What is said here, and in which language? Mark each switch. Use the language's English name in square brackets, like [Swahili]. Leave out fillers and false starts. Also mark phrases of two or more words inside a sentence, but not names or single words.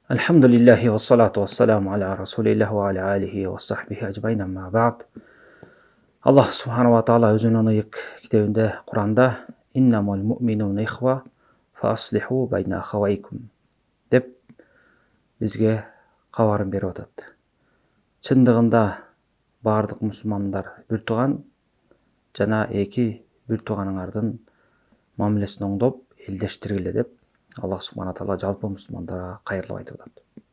[Arabic] الحمد لله والصلاة والسلام على رسول الله وعلى آله وصحبه أجمعين أما بعد. الله سبحانه وتعالى [Kyrgyz] өзүнүн ыйык китебинде Куранда [Arabic] إنما المؤمنون إخوة فأصلحوا بين أخويكم [Kyrgyz] деп бизге кабарын берип атат. Чындыгында бардык мусулмандар бир тууган жана эки бир тууганыңардын мамилесин оңдоп элдештиргиле деп [Arabic] الله سبحانه تعالى [Kyrgyz] жалпы мусулмандарга кайрылып айтып атат.